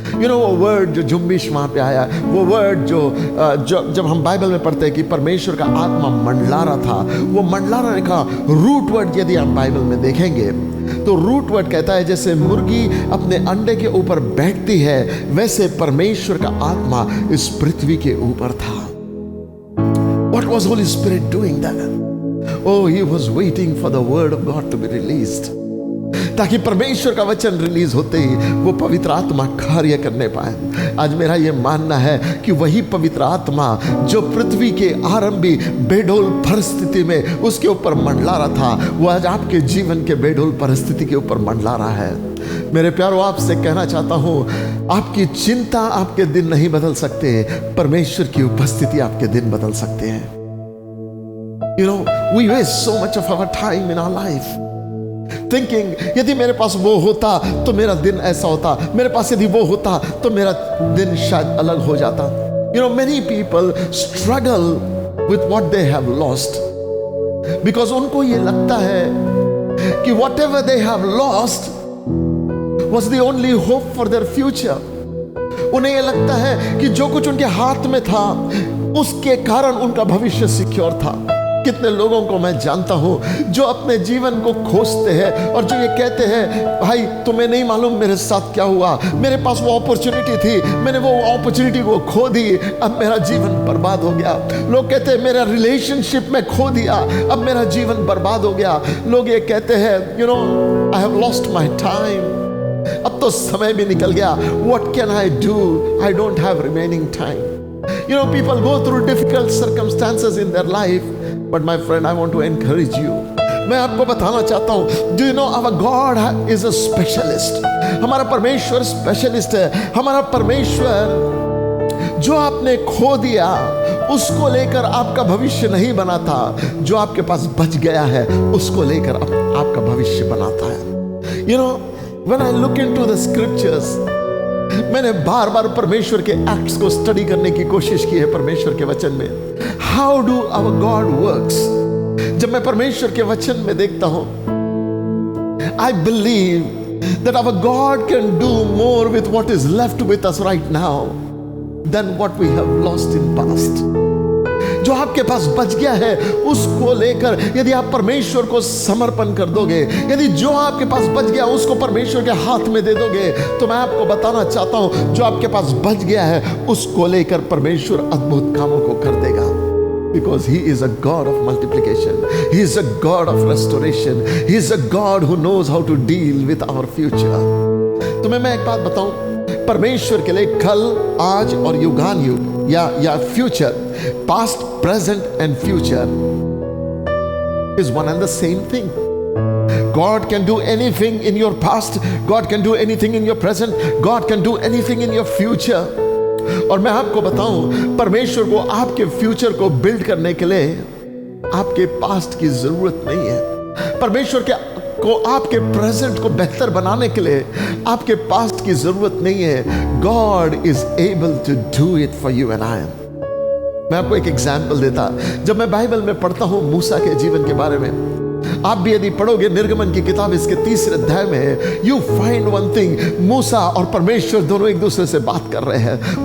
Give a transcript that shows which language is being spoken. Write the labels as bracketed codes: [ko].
[hi] You know, वो word जो जुम्बिश वहां पे आया, वो वर्ड जो जब हम बाइबल में पढ़ते हैं कि परमेश्वर का आत्मा मंडला रहा था, वो मंडला रहने का रूट वर्ड यदि हम बाइबल में देखेंगे तो रूट वर्ड कहता है जैसे मुर्गी अपने अंडे के ऊपर बैठती है, वैसे परमेश्वर का आत्मा इस पृथ्वी के ऊपर था। [en] What was Holy Spirit doing then? Oh, he was waiting for the word of God to be released, [hi] ताकि परमेश्वर का वचन रिलीज होते ही वो पवित्र आत्मा कार्य करने पाए। आज मेरा ये मानना है कि वही पवित्र आत्मा जो पृथ्वी के आरंभी बेडौल परिस्थिति में उसके ऊपर मंडला रहा था, वो आज आपके जीवन के बेडौल परिस्थिति के ऊपर मंडला रहा है। मेरे प्यारों, आपसे कहना चाहता हूं, आपकी चिंता आपके दिन नहीं बदल सकते, परमेश्वर की उपस्थिति आपके दिन बदल सकते हैं। [en] You know, we waste so much of our time in our life thinking, [hi] यदि मेरे पास वो होता तो मेरा दिन ऐसा होता, मेरे पास यदि वो होता तो मेरा दिन शायद अलग हो जाता। [en] You know, many people struggle with what they have lost because [hi] उनको ये लगता है कि [en] whatever they have lost was the only hope for their future। [hi] उन्हें ये लगता है कि जो कुछ उनके हाथ में था उसके कारण उनका भविष्य सिक्योर था। कितने लोगों को मैं जानता हूं जो अपने जीवन को खोजते हैं और जो ये कहते हैं, भाई तुम्हें नहीं मालूम मेरे साथ क्या हुआ, मेरे पास वो अपॉर्चुनिटी थी, मैंने वो अपॉर्चुनिटी को खो दी, अब मेरा जीवन बर्बाद हो गया। लोग कहते हैं मेरा रिलेशनशिप में खो दिया, अब मेरा जीवन बर्बाद हो गया। लोग ये कहते हैं, [en] you know, I have lost my time, [hi] अब तो समय भी निकल गया, [en] What can I do, I don't have remaining time. You know, people go through difficult circumstances in their life, but my friend, I want to encourage you. [hi] मैं आपको बताना चाहता हूं, [en] do you know our God is a specialist? [hi] हमारा परमेश्वर specialist है। हमारा परमेश्वर जो आपने खो दिया उसको लेकर आपका भविष्य नहीं बनाता, जो आपके पास बच गया है उसको लेकर आपका भविष्य बनाता है। [en] You know, when I look into the scriptures, [hi] मैंने बार बार परमेश्वर के एक्ट्स को स्टडी करने की कोशिश की है परमेश्वर के वचन में। [en] How do our God works? [hi] जब मैं परमेश्वर के वचन में देखता हूं, [en] I believe that our God can do more with what is left with us right now than what we have lost in past. [hi] जो आपके पास बच गया है उसको लेकर यदि आप परमेश्वर को समर्पण कर दोगे, यदि जो आपके पास बच गया उसको परमेश्वर के हाथ में दे दोगे, तो मैं आपको बताना चाहता हूं, जो आपके पास बच गया है उसको लेकर परमेश्वर अद्भुत कामों को कर देगा। [en] Because he is a God of multiplication, he is a God of restoration, he is a God who knows how to deal with our future। [hi] तुम्हें मैं एक बात बताऊं, परमेश्वर के लिए कल, आज और युगान युग या [en] Future, past, present and future is one and the same thing. God can do anything in your past, God can do anything in your present, God can do anything in your future। [hi] और मैं आपको बताऊं, परमेश्वर को आपके future को build करने के लिए आपके पास्ट की जरूरत नहीं है। परमेश्वर के को, आपके प्रेजेंट को बेहतर बनाने के लिए आपके पास्ट की जरूरत नहीं है। [en] God is able to do it for you and I. [hi] मैं आपको एक एग्जाम्पल देता, जब मैं बाइबल में पढ़ता हूं मूसा के जीवन के बारे में, आप भी यदि पढ़ोगे निर्गमन की किताब इसके 3 अध्याय में, [en] you find one thing, [hi] मूसा और परमेश्वर दोनों एक दूसरे से बात कर रहे हैं।